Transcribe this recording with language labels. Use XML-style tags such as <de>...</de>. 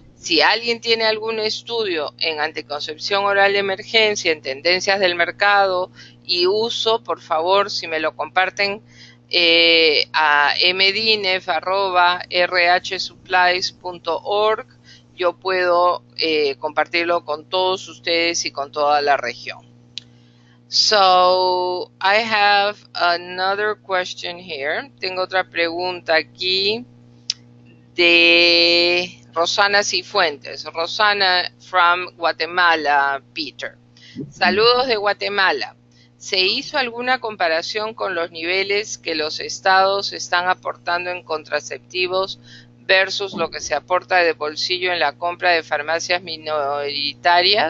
<es>Si alguien tiene algún estudio en anticoncepción oral de emergencia, en tendencias del mercado y uso, por favor, si me lo comparten a mdinef@rhsupplies.org, yo puedo compartirlo con todos ustedes y con toda la región.</es> <en>So, I have another question here.</en> <es>Tengo otra pregunta aquí de Rosana Cifuentes.</es> <en>Rosana from Guatemala, Peter.</en> <es>Saludos de Guatemala. ¿Se hizo alguna comparación con los niveles que los estados están aportando en contraceptivos versus lo que se aporta de bolsillo en la compra de farmacias minoristas?</es>